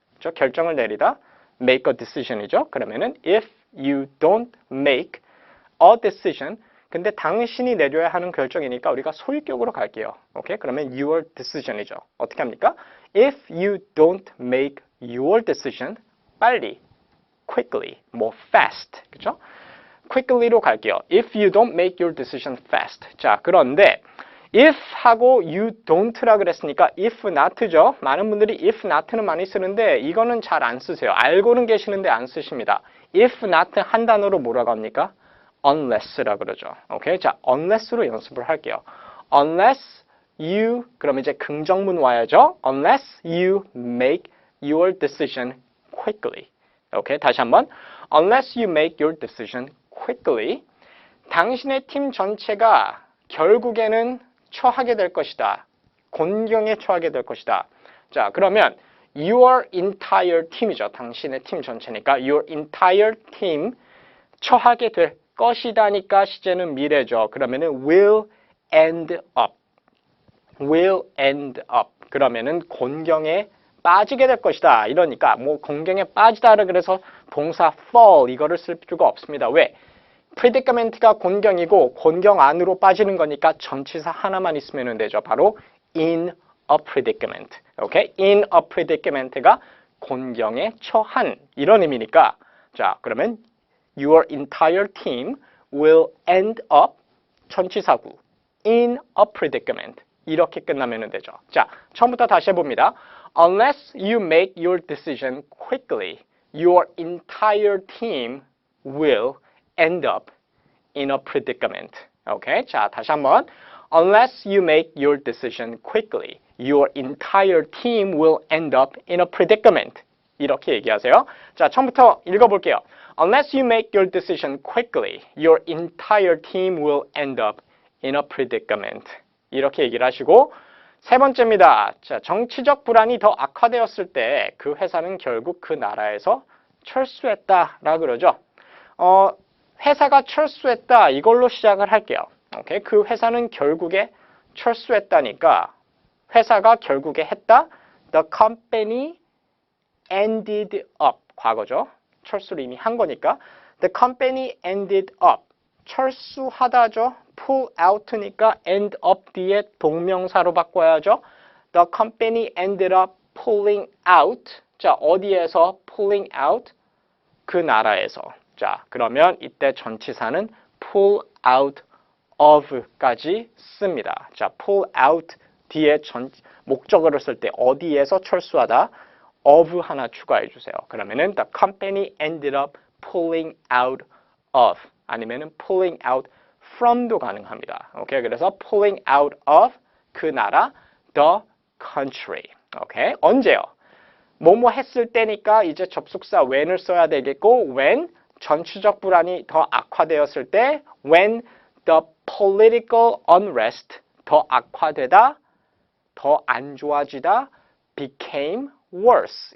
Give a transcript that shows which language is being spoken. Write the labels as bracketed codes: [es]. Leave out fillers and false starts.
[ko] 저 결정을 내리다 make a decision이죠. 그러면은 [en] if you don't make a decision [ko] 근데 당신이 내려야 하는 결정이니까 우리가 소유격으로 갈게요. 오케이? 그러면 your decision이죠. 어떻게 합니까? [en] If you don't make your decision, [ko] 빨리, [en] quickly, 뭐 fast, 그죠? [ko] quickly로 갈게요. [en] If you don't make your decision fast. [ko] 자, 그런데 if 하고 you don't라 그랬으니까 if not죠. 많은 분들이 if not는 많이 쓰는데 이거는 잘 안 쓰세요. 알고는 계시는데 안 쓰십니다. if not 한 단어로 뭐라고 합니까? unless라 그러죠. 오케이? 자, unless로 연습을 할게요. unless you 그럼 이제 긍정문 와야죠. [en] unless you make your decision quickly. [ko] 오케이? 다시 한번. [en] unless you make your decision quickly. [ko] 당신의 팀 전체가 결국에는 처하게 될 것이다. 곤경에 처하게 될 것이다. 자, 그러면 your entire team이죠. 당신의 팀 전체니까 your entire team 처하게 될 것이다니까 시제는 미래죠. [en] 그러면은 will end up. will end up. [ko] 그러면은 곤경에 빠지게 될 것이다. 이러니까 뭐 곤경에 빠지다라 그래서 동사 fall 이거를 쓸 필요가 없습니다. 왜? predicament가 곤경이고 곤경 안으로 빠지는 거니까 전치사 하나만 있으면 되죠. [en] 바로 in a predicament. [ko] 오케이? in a predicament가 곤경에 처한 이런 의미니까 자, 그러면 [en] your entire team will end up [ko] 전치사구 [en] in a predicament [ko] 이렇게 끝나면 되죠. 자, 처음부터 다시 해봅니다. [en] Unless you make your decision quickly, your entire team will end up in a predicament. [ko] 오케이? 자, 다시 한번. [en] Unless you make your decision quickly, your entire team will end up in a predicament. [ko] 이렇게 얘기하세요. 자, 처음부터 읽어볼게요. [en] Unless you make your decision quickly, your entire team will end up in a predicament. [ko] 이렇게 얘기를 하시고 세 번째입니다. 자, 정치적 불안이 더 악화되었을 때 그 회사는 결국 그 나라에서 철수했다라 그러죠. 회사가 철수했다 이걸로 시작을 할게요. 오케이? 그 회사는 결국에 철수했다니까 회사가 결국에 했다. The company ended up 과거죠. 철수를 이미 한 거니까 the company ended up 철수하다죠. pull out니까 end up 뒤에 동명사로 바꿔야죠. [en] The company ended up pulling out [ko] 자, 어디에서 [en] pulling out? [ko] 그 나라에서 자, 그러면 이때 전치사는 pull out of까지 씁니다. 자, pull out 뒤에 목적어를 쓸 때 어디에서 철수하다 of 하나 추가해 주세요. 그러면은 the company ended up pulling out of 아니면은 pulling out from도 가능합니다. 오케이, 그래서 pulling out of 그 나라, the country. 오케이? 언제요? 뭐뭐 했을 때니까 이제 접속사 when을 써야 되겠고 when 전투적 불안이 더 악화되었을 때 [en] when the political unrest [ko] 더 악화되다, 더 안 좋아지다 [en] became worse.